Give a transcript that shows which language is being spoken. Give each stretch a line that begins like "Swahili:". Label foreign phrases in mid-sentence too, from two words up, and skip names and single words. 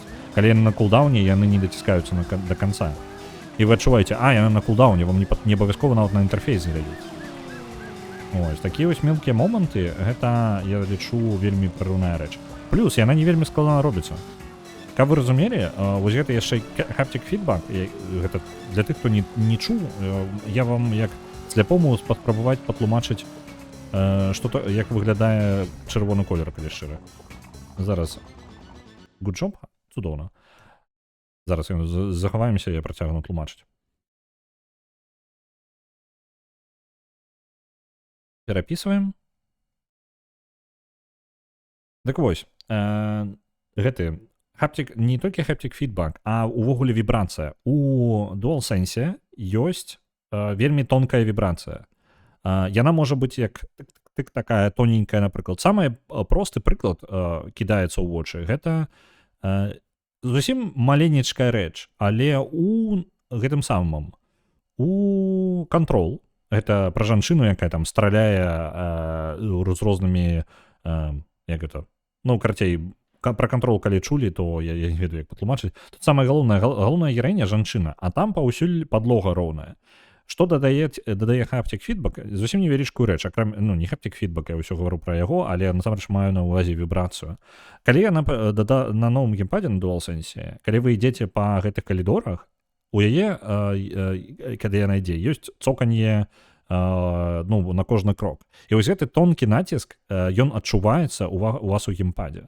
Belarusian: Калі яны на кулдауне, яны не даціскаюцца да канца. І вы адчуваеце, яны на кулдауне, вам не абавязкова нават на інтэрфейс глядзець. Ось, такія вось мелкія моманты, гэта, я лічу, вельмі прырыўная рэч. Плюс, яна не вельмі складана робіцца. Каб вы разумелі, вось гэта яшчэ
English: haptic feedback,
Belarusian: гэта для тых, хто не чуў, я вам як сляпому спрабаваць патлумачыць, як выглядае чырвоны колер, калі шчыра. Зараз.
English: Good job?
Belarusian: Цудоўна. Зараз захаваемся, я працягну тлумачыць. Перапісваем. Так вось, гэты haptic, не толькі
English: haptic feedback,
Belarusian: а увогуле вібрацыя. У DualSense ёсць вельмі тонкая вібрацыя. Яна можа быць як такая тоненькая, напрыклад. Самы просты прыклад кідаецца ў вочы. Гэта зусім маленечкая рэч, але у гэтым самым у Control, гэта пра жанчыну, якая там страляе з рознымі, як гэта, ну, карацей, пра Control калі чулі, то я не ведаю, як патлумачыць. Тут самая галоўная гераіня жанчына, а там паўсюль падлога роўная. Што дадае
English: haptic feedback?
Belarusian: Зусім невялічкую рэч, не
English: haptic feedback,
Belarusian: я ўсё гавару пра яго, але насамрэч маю на ўвазе вібрацыю. Калі яна на новым геймпадзе на DualSense, калі вы ідзеце па гэтых калідорах, у яе, калі яна ідзе, ёсць цоканье на кожны крок. І вось гэты тонкі націск, ён адчуваецца у вас у геймпадзе.